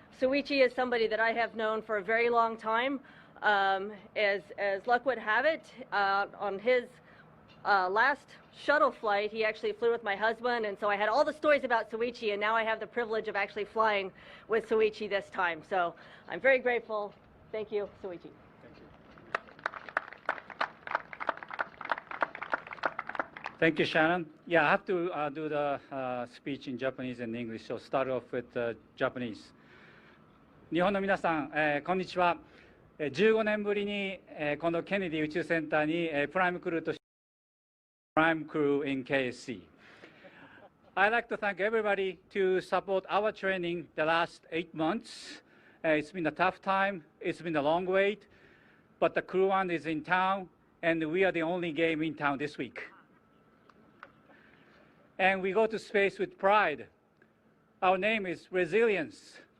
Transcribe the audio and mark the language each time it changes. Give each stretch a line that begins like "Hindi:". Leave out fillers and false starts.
English: Soichi is somebody that I have known for a very long time. As luck would have it, on his last shuttle flight, he actually flew with my husband, and so I had all the stories about Soichi, and now I have the privilege of actually flying with Soichi this time. So I'm very grateful. Thank you, Soichi. Thank you, Shannon. Yeah, I have to do the speech in Japanese and English, so start off with Japanese.
Japanese: 日本の皆さん、こんにちは。15年ぶりに、このケネディ宇宙センターに、プライムクルーとして
English: Prime Crew in KSC. I'd like to thank everybody to support our training the last 8 months. It's been a tough time. It's been a long wait, but the Crew One is in town, and we are the only game in town this week. And we go to space with pride. Our name is Resilience.